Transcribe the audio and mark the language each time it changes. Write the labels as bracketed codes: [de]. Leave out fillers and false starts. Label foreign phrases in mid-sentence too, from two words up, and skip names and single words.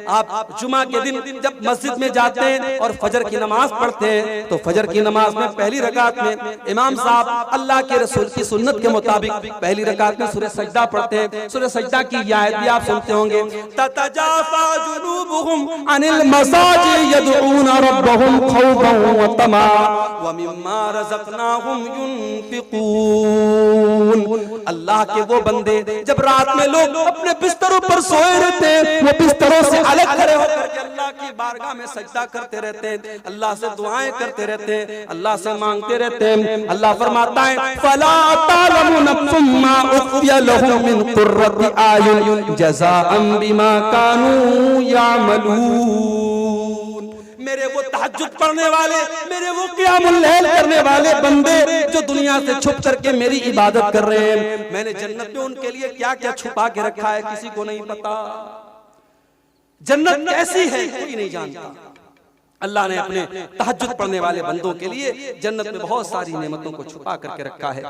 [hi] आप जुमा के दिन जब मस्जिद में जाते हैं और फजर की नमाज पढ़ते हैं तो फजर की नमाज में पहली रकात में इमाम साहब अल्लाह के रसूल की सुन्नत के मुताबिक पहली रकात में सूरह सजदा पढ़ते हैं। सूरह सजदा की आयत भी आप सुनते होंगे, [ar] تتجافى جنوبهم عن المضاجع يدعون ربهم خوفا وطمعا ومما رزقناهم ينفقون. [hi] अल्लाह के वो बंदे जब रात में लोग अपने बिस्तरों पर सोए रहते हैं, वो बिस्तरों से अलग खड़े होकर के अल्लाह की बारगाह में सजदा करते रहते हैं, अल्लाह से दुआएं करते रहते हैं, अल्लाह से मांगते रहते हैं। अल्लाह फरमाता है [ar] فلا تعلم نفس ما أخفي لهم من قرة أعين جزاء بما كانوا يعملون. [hi] मेरे वो तहज्जुद पढ़ने वाले, मेरे वो [ar] قيام الليل [hi] करने वाले बंदे जो दुनिया से छुप करके मेरी इबादत कर रहे हैं, मैंने जन्नत में उनके लिए क्या क्या छुपा के रखा है किसी को नहीं पता। जन्नत कैसी है कोई नहीं जानता। अल्लाह ने अपने तहज्जुद पढ़ने वाले बंदों के लिए जन्नत में बहुत सारी नेमतों को छुपा करके रखा है।